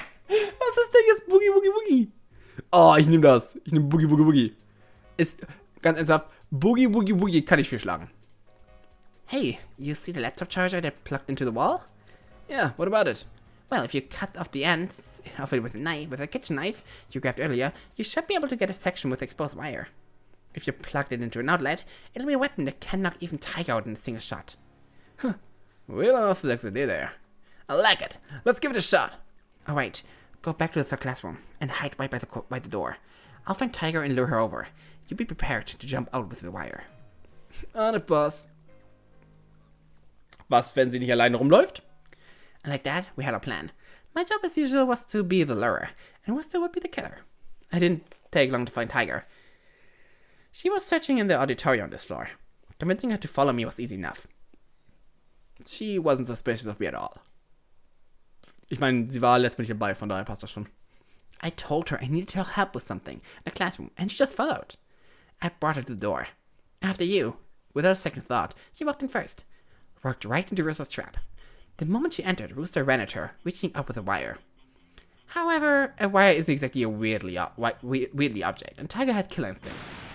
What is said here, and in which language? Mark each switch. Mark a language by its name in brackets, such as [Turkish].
[German] Was ist denn jetzt Boogie, boogie, boogie? Oh, ich nehme das. Ich nehme Boogie, boogie, boogie. Ist, ganz ernsthaft, Boogie, boogie, boogie kann ich viel schlagen. [English] Hey, you see the laptop charger that plugged into the wall? Yeah, what about it? Well, if you cut off the ends of it with a kitchen knife you grabbed earlier, you should be able to get a section with exposed wire. If you plugged it into an outlet, it'll be a weapon that can knock even Tiger out in a single shot. Huh. Real unorthodox idea there. I like it. Let's give it a shot. Alright, go back to the third classroom and hide right by the door. I'll find Tiger and lure her over. You be prepared to jump out with the wire. On it, boss. [German] Was, wenn sie nicht alleine rumläuft? [English] And like that, we had a plan. My job as usual was to be the lurer, and Worcester would be the killer. I didn't take long to find Tiger. She was searching in the auditorium on this floor. Convincing her to follow me was easy enough. She wasn't suspicious of me at all. [German] Ich meine, sie war letztendlich dabei, von daher passt das schon. [English] I told her I needed her help with something, a classroom, and she just followed. I brought her to the door. After you. Without a second thought, she walked in first. Walked right into Rooster's trap. The moment she entered, Rooster ran at her, reaching up with a wire. However, a wire isn't exactly a weirdly object, and Tiger had killer instincts.